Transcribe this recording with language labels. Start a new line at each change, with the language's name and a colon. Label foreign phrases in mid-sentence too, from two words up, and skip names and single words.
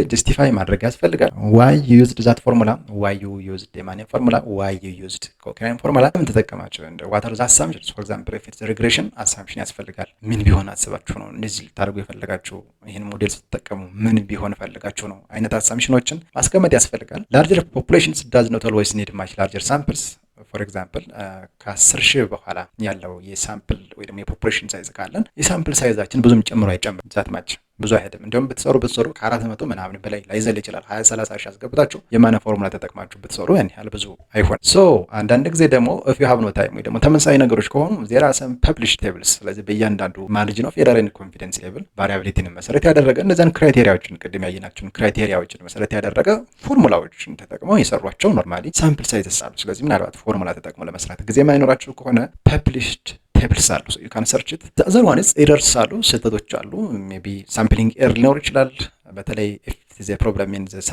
Amharic: ጀስቲፋይ ማድረግ ያስፈልጋል።
English: why you used that formula፣ why you used
Amharic: የማን ፎርሙላ፣
English: why you used Cochran formula
Amharic: ምን ተጠቀማችሁ። እንደ
English: whatever the assumptions for example if it's regression assumption
Amharic: ያስፈልጋል። ምን ቢሆን አስባችሁ ነው እንደዚህ ልታደርጉ የፈለጋችሁ ይሄን ሞዴል ስትጠቀሙ ምን ቢሆን ፈልጋችሁ ነው አይነት አሳምፕሽኖችን ማስቀመጥ ያስፈልጋል።
English: larger populations does not always need much larger samples for example
Amharic: ከ10,000 በኋላ ያለው የሳምፕል ወይ ደግሞ የፖፑሌሽን ሳይዝ ካለን የሳምፕል ሳይዛችን ብዙም ጨምሮ አይጨምርም።
English: that much
Amharic: ብዙ አይሄድም። እንደውም ብትሰሩ ከ400 ምናምን በላይ ላይዘል ይችላል። 20-30 ሺህ አስገብታችሁ የማነ ፎርሙላ ተጠቅማችሁ ብትሰሩ ያን ያህል ብዙ አይሆን። ሶ አንዳንድ ጊዜ ደግሞ
English: if you have no time
Amharic: ወይ ደግሞ ተመሳሳይ ነገሮች ከሆኑ
English: there are some published tables።
Amharic: ስለዚህ በእያንዳንዱ
English: margin of error and confidence level
Amharic: ቫሪያቢሊቲን መሰረት ያደረገ እነዛን ክራይቴሪያዎችን ቅድም ያየናቸውን ክራይቴሪያዎችን መሰረት ያደረገ ፎርሙላዎችን ተጠቅመው የሰሯቸው
English: normally sample sizes
Amharic: አሉ። ስለዚህ ምናልባት ፎርሙላ ተጠቅሞ ለመስራት ጊዜ የማይኖራችሁ ከሆነ
English: published tables
Amharic: አሉ።
English: so you can search it the other one is errors
Amharic: አሉ፣ ስህተቶች አሉ።
English: maybe sampling error
Amharic: ሊኖር ይችላል። በተለይ
English: is problem in the